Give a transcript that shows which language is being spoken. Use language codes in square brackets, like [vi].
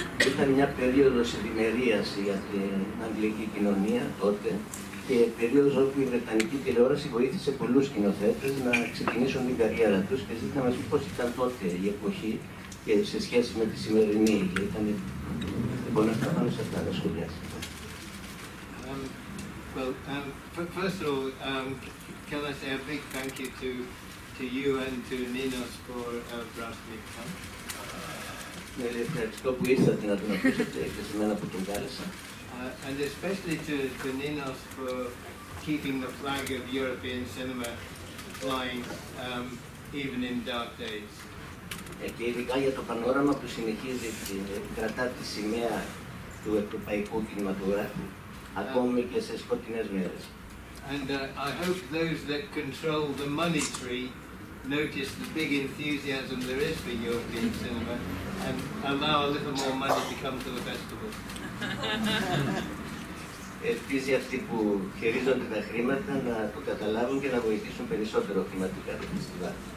[el] Ήταν μια περίοδος ευημερίας για την αγγλική κοινωνία τότε και περίοδος όπου η Βρετανική τηλεόραση βοήθησε πολλούς σκηνοθέτες να ξεκινήσουν την καριέρα τους και ζήτησα να μας πει πώς ήταν τότε η εποχή και σε σχέση με τη σημερινή. Λοιπόν, αυτά πάνω σε αυτά να σχολιάσετε. [en] Well, first of all, can I say a big thank you to you and to Ninos for asking me to come. [el] Ευχαριστώ που ήρθατε να τον ακούσετε και σε μένα που τον κάλεσα. [en] And especially to Ninos for keeping the flag of European cinema flying even in dark days. [el] Και ειδικά για το Πανόραμα που συνεχίζει κρατά τη σημαία του ευρωπαϊκού κινηματογράφου ακόμη και σε σκοτεινές μέρες. [en] And I hope those that control the money tree notice the big enthusiasm there is for European cinema and allow a little more money to come to the festival. [el] Ελπίζει αυτοί που χειρίζονται τα χρήματα να το καταλάβουν και να βοηθήσουν περισσότερο χρηματικά το φεστιβάλ.